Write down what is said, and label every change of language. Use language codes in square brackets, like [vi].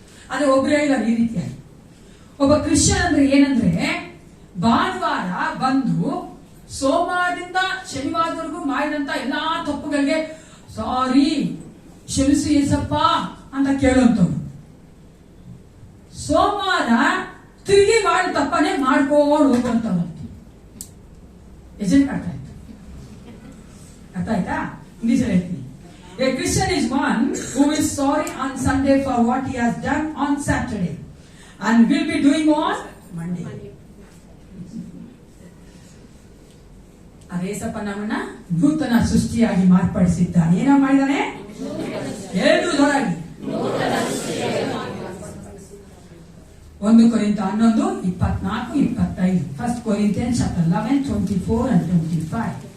[kn] ಆದ್ರೆ ಒಬ್ರು ಹೇಳಿದ್ದಾರೆ ಈ ರೀತಿಯಾಗಿ, ಒಬ್ಬ ಕ್ರಿಶ್ಚಿಯನ್ ಅಂದ್ರೆ ಏನಂದ್ರೆ ಭಾನುವಾರ ಬಂದು ಸೋಮವಾರದಿಂದ ಶನಿವಾರದವರೆಗೂ ಮಾಡಿದಂತ ಎಲ್ಲಾ ತಪ್ಪುಗಳಿಗೆ ಸಾರಿ ಕ್ಷಮಿಸು ಏಸಪ್ಪ ಅಂತ ಕೇಳುವಂತವ್ರು. ಸೋಮವಾರ ತಿರುಗಿ ಮಾಡಿ ತಪ್ಪನೆ ಮಾಡ್ಕೊಂಡು ಹೋಗುವಂತವ್ರು. ಎಜೆಂಟ್ ಅರ್ಥ ಆಯ್ತಾ? ಇಂಗ್ಲಿಷ್ ಹೇಳ್ತೀನಿ. [en] A Christian is one who is sorry on Sunday for what he has done on Saturday and will be doing on Monday. [kn] ಅದೇಸಪ್ಪ ನಮ್ಮನ್ನ ನೂತನ ಸೃಷ್ಟಿಯಾಗಿ ಮಾರ್ಪಡಿಸಿದ್ದಾನೆ. ಏನೋ ಮಾಡಿದಾನೆ? ಎರಡು ದೊರಾಗಿ 1 ಕೊರಿಂಥ 11:24-25. [en] 1 Corinthians 11:24 and 25.